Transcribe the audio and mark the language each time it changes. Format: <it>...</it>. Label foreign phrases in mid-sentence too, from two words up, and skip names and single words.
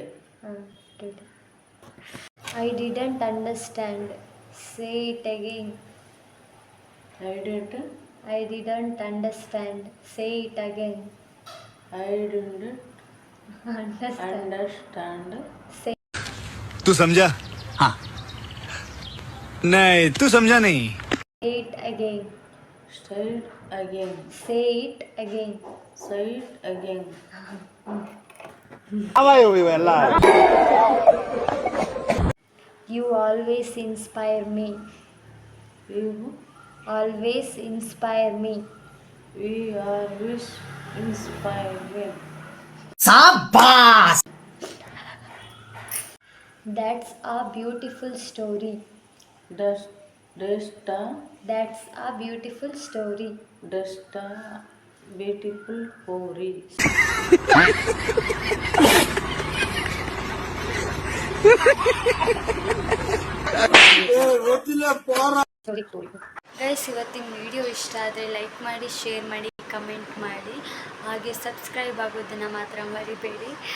<en>Today. I didn't understand. Say it again. I didn't. I didn't understand. Say it again. I didn't Understand. understand. Say</en> <hi>तू समझा? हाँ. नहीं तू समझा नहीं.</hi> <en>it again. Say it again. Say it again. Say it again. You always inspire me. You, Always inspire me. we always inspire me. That's a beautiful story. That's That's a beautiful story. a beautiful story.</en> <kn>ಗೈಸ್, ಇವತ್ತಿನ ವಿಡಿಯೋ ಇಷ್ಟ ಆದರೆ ಲೈಕ್ ಮಾಡಿ, ಶೇರ್ ಮಾಡಿ, ಕಮೆಂಟ್ ಮಾಡಿ, ಹಾಗೆ ಸಬ್ಸ್ಕ್ರೈಬ್ ಆಗೋದನ್ನು ಮಾತ್ರ ಮರಿಬೇಡಿ.</kn>